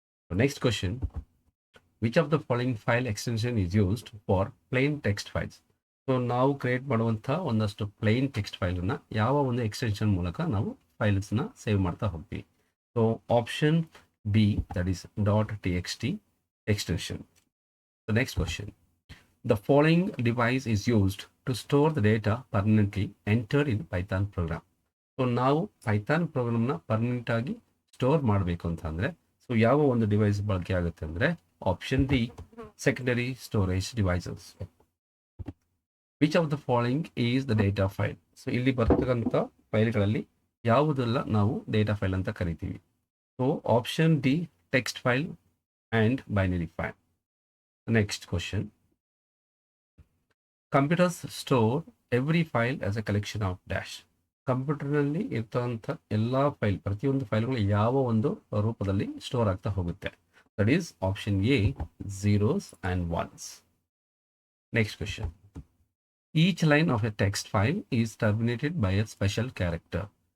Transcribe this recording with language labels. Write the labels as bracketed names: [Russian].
[English] Next question, which of the following file extension is used for plain text files. [Kannada] So ನಾವು create ಮಾಡುವಂಥ ಒಂದಷ್ಟು plane text ಫೈಲನ್ನು ಯಾವ ಒಂದು ಎಕ್ಸ್ಟೆನ್ಷನ್ ಮೂಲಕ ನಾವು ಫೈಲ್ಸ್ನ ಸೇವ್ ಮಾಡ್ತಾ ಹೋಗ್ತೀವಿ. [English] So option B, that is .txt extension. The next question, the following device is used to store the data permanently entered in Python program. [Kannada] So ನಾವು ಪೈಥಾನ್ ಪ್ರೋಗ್ರಾಮ್ನ ಪರ್ಮನೆಂಟ್ ಆಗಿ store ಮಾಡಬೇಕು ಅಂತಂದರೆ ಸೊ ಯಾವ ಒಂದು ಡಿವೈಸ್ ಬಳಕೆ ಆಗುತ್ತೆ ಅಂದರೆ option D, secondary storage devices. [English] Which of the following is the data file. [Kannada] So ಇಲ್ಲಿ ಬರ್ತಕ್ಕಂಥ ಫೈಲ್ಗಳಲ್ಲಿ ಯಾವುದೆಲ್ಲ ನಾವು ಡೇಟಾ ಫೈಲ್ ಅಂತ ಕರಿತೀವಿ. [English] So option D, text file and binary file. The next question, computers store every file as a collection of dash. [Kannada] ಕಂಪ್ಯೂಟರ್ನಲ್ಲಿ ಇರ್ತಂಥ ಎಲ್ಲ file, ಪ್ರತಿಯೊಂದು ಫೈಲ್ಗಳು ಯಾವ ಒಂದು ರೂಪದಲ್ಲಿ ಸ್ಟೋರ್ ಆಗ್ತಾ ಹೋಗುತ್ತೆ. [English] That is option A, zeros and ones. Next question, each line of a text file is terminated by a special character.